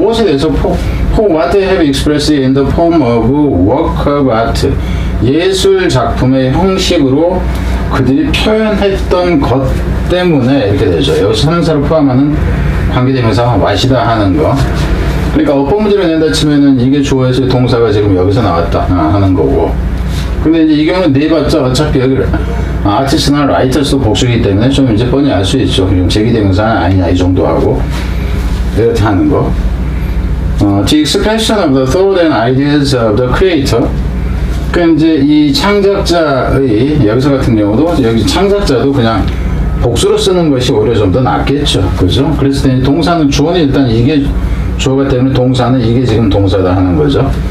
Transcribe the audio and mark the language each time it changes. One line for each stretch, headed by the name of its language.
Korean: 무엇에 대해서
English: for what they have expressed in the form of work of art
Korean: 예술 작품의 형식으로 그들이 표현했던 것 때문에 이렇게 되죠. 여기서 선사를 포함하는 관계대명사 what이다 하는 거. 그러니까 어법 문제를 낸다 치면은 이게 주어에서 동사가 지금 여기서 나왔다 하는 거고. 근데 이제 이 경우는 내봤자 어차피 여기 아티스트나 라이터스도 복수이기 때문에 좀 이제 뻔히 알 수 있죠. 좀 제기대명사는 아니냐 이 정도 하고 이렇게 하는 거.
English: The expression of the thought and ideas of the creator.
Korean: 그러니까 이제 이 창작자의 여기서 같은 경우도 여기 창작자도 그냥 복수로 쓰는 것이 오히려 좀 더 낫겠죠. 그죠? 그래서 동사는 주어는 일단 이게 주어가 때문에 동사는 이게 지금 동사다 하는 거죠.